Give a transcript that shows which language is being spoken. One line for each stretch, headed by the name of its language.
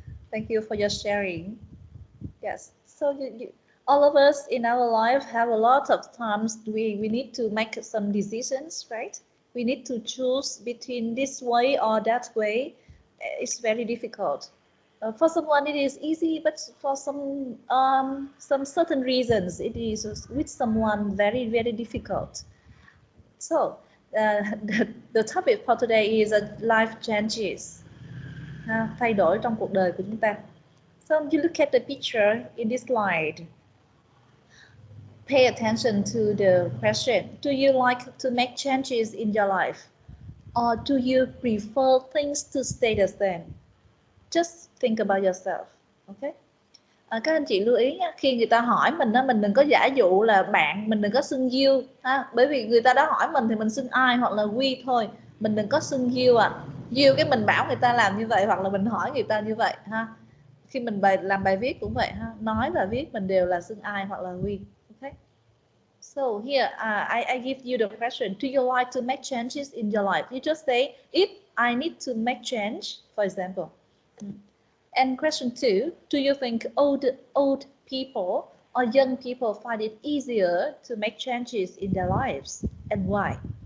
English: Thank you for your sharing. Yes. So all of us in our life have a lot of times we need to make some decisions, right? We need to choose between this way or that way. It's very difficult. For someone it is easy, but for some certain reasons it is with someone very very difficult. So the topic for today is life changes,
Vietnamese: thay đổi trong cuộc đời của chúng ta.
English: So you look at the picture in this slide. Pay attention to the question. Do you like to make changes in your life? Or do you prefer things to stay the same? Just think about yourself. Okay?
Vietnamese: Các anh chị lưu ý nha, khi người ta hỏi mình á, mình đừng có giả dụ là bạn, mình đừng có xưng you ha, bởi vì người ta đã hỏi mình thì mình xưng I hoặc là we thôi, mình đừng có xưng you you cái mình bảo người ta làm như vậy hoặc là mình hỏi người ta như vậy ha. Khi mình làm bài viết cũng vậy ha, nói và viết mình đều là xưng I hoặc là we.
English: Okay. So here I give you the question. Do you like to make changes in your life? You just say if I need to make change, for example. And question 2, do you think old people or young people find it easier to make changes in their lives, and why?